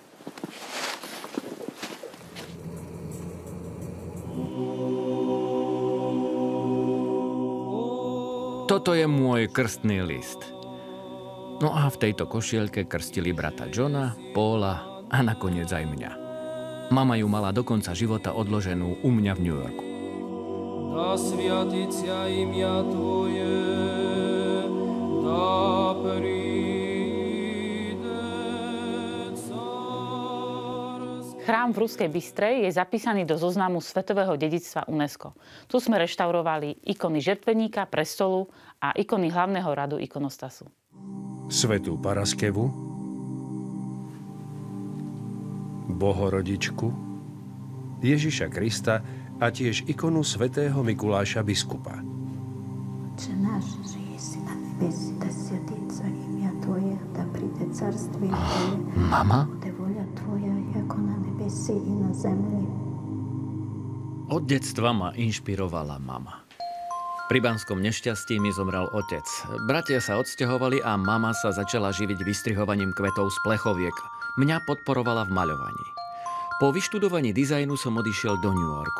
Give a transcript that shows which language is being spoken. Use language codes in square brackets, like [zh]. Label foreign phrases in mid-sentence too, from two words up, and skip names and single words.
[sk] Toto je môj krstný list. No a v tejto košielke krstili brata Johna, Paula a nakoniec aj mňa. Mama ju mala do konca života odloženú u mňa v New Yorku. [cu] Да святится ім'я Твоє, да прийде царство. [sk] Chrám v Ruskej Bystre je zapísaný do zoznamu svetového dedičstva UNESCO. Tu sme reštaurovali ikony žertveníka, prestolu a ikony hlavného radu ikonostasu. Svätú Paraskevu, Bohorodičku, Ježiša Krista a tiež ikonu svätého Mikuláša biskupa. [cu] Отче наш, же еси на небеси, да святится имя Твое, да придет царствие Твое, [sk] Mama? [cu] bude воля Твоя, яко на небеси и на земли. [sk] Od detstva ma inšpirovala mama. Pri banskom nešťastí mi zomrel otec. Bratia sa odsťahovali a mama sa začala živiť vystrihovaním kvetov z plechoviek. Mňa podporovala v maľovaní. Po vyštudovaní dizajnu som odišiel do New Yorku.